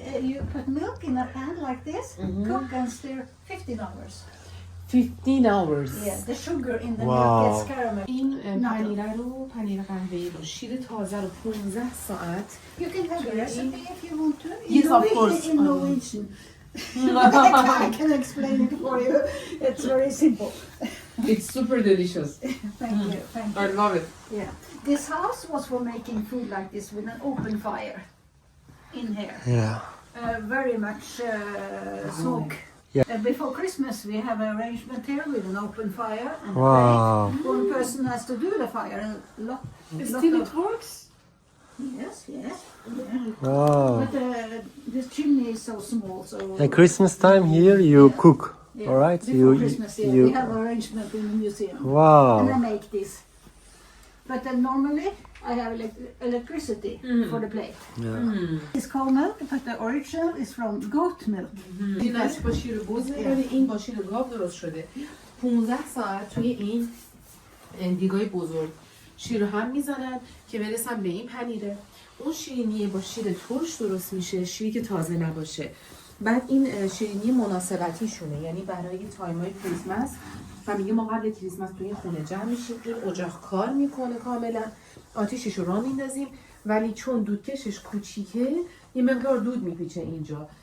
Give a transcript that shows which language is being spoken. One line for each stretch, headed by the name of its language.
English: you put milk in a pan like this, cook and stir 15 hours. 15 hours. Yeah, the sugar in the Wow. milk gets caramel.
Persian: این پنیر رو پنیر قهوه‌ای رو شیر تازه رو 15 ساعت.
English: You can have the recipe if you want to. Yes, of course. In Norwegian. I can explain it for you. It's very simple. It's super delicious. Thank you. Thank you. I love it. Yeah. This house was for making food like this with an open fire in here. Yeah. Very much smoke. Yeah. Before Christmas we have an arrangement here with an open fire. And Wow. one person has to do the fire. And Still it works? Yes, yes. Wow. But this chimney is so small, so... At Christmas time here you cook. Yeah, All right. Before Christmas, yeah, we have arrangement in the museum. And I Wow. make this. But normally I have electricity for the plate. Yeah. It's cow milk, but the original is from goat milk.
Persian: این از با شیر بز ولی این با شیر گاو درست شده. 15 ساعت توی این دیگای بزرگ شیر هم میزنن که برسن به این پنیره. اون شیرینی با شیر ترش درست میشه، شیری که تازه نباشه. بعد این شیرینی مناسبتیشونه، یعنی برای تایمای کریسمس و میگه ما قبل کریسمس توی این خونه جمع میشیم، این اجاق کار میکنه کاملا، آتیشش رو راه میندازیم، ولی چون دودکشش کوچیکه یه مقدار دود میپیچه اینجا.